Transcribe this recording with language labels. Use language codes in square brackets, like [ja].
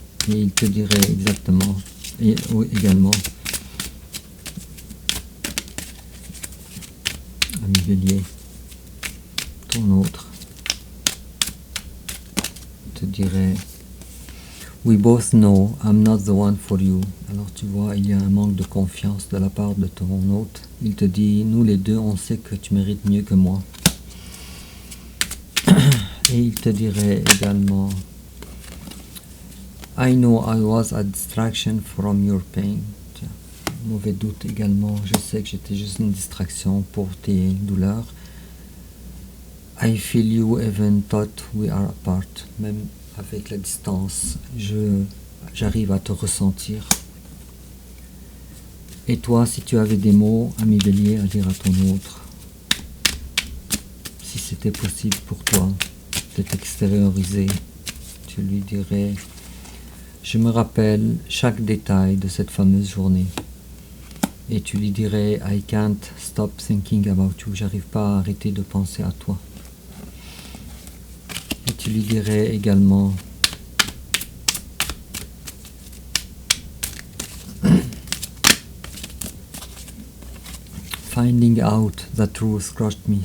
[fr] Et il te dirait exactement, et également, ami Bélier, ton autre te dirait, [en] we both know I'm not the one for you. [fr] Alors tu vois, il y a un manque de confiance de la part de ton hôte. Il te dit, nous les deux, on sait que tu mérites mieux que moi. Et il te dirait également, [en] I know I was a distraction from your pain. [fr] Tiens, mauvais doute également, je sais que j'étais juste une distraction pour tes douleurs. [en] I feel you even thought we are apart. [fr] Même avec la distance, j'arrive à te ressentir. Et toi, si tu avais des mots, ami Bélier, à dire à ton autre, si c'était possible pour toi de t'extérioriser, tu lui dirais, je me rappelle chaque détail de cette fameuse journée. Et tu lui dirais, [en] I can't stop thinking about you. [fr] J'arrive pas à arrêter de penser à toi. Et tu lui dirais également, [en] finding out the truth crushed me.